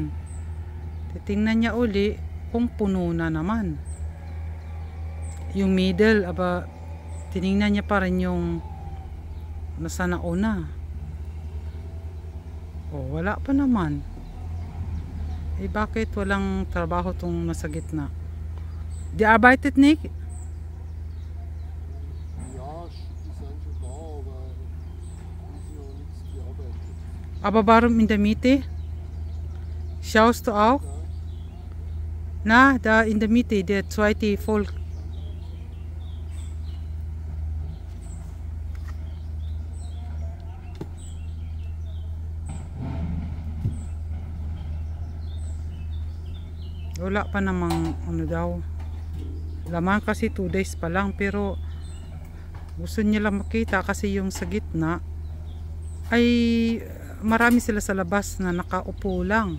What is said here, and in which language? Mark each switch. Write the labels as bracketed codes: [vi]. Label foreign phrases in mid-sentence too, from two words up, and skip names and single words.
[tl] Titingnan niya uli kung puno na naman yung middle. Aba, tiningnan niya pa rin yung nasa nauna. Wala pa naman. Bakit walang trabaho tong nasa gitna? [de] Die arbeitet nicht? Ja, die sind schon da, aber ist noch nichts gearbeitet. Aber warum in der Mitte? Schaust du auch? Na, da in der Mitte, der zweite Volk. [tl] Wala pa namang ano daw laman kasi 2 days pa lang, pero gusto niya lang makita kasi yung sa gitna ay marami sila sa labas na nakaupo lang.